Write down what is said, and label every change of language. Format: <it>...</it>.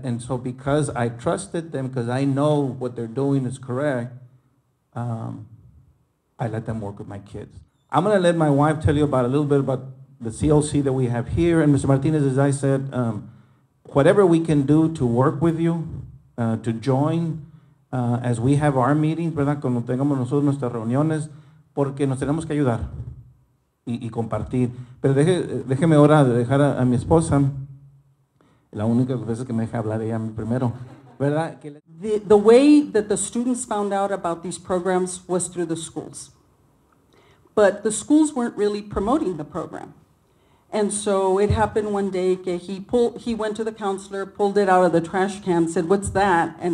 <en>And so because I trusted them, because I know what they're doing is correct, I let them work with my kids. I'm going to let my wife tell you about a little bit about the CLC that we have here. And Mr. Martinez, as I said, whatever we can do to work with you, to join as we have our meetings, ¿verdad?</en> <es>Cuando tengamos nosotros nuestras reuniones, porque nos tenemos que ayudar y compartir. Pero déjeme ahora dejar a mi esposa, la única vez que me deja hablar ella primero, ¿verdad?</es> <en>The way that the students found out about these programs was through the schools. But the schools weren't really promoting the program. And so it happened one day that he went to the counselor, pulled it out of the trash can, said, what's that?</en>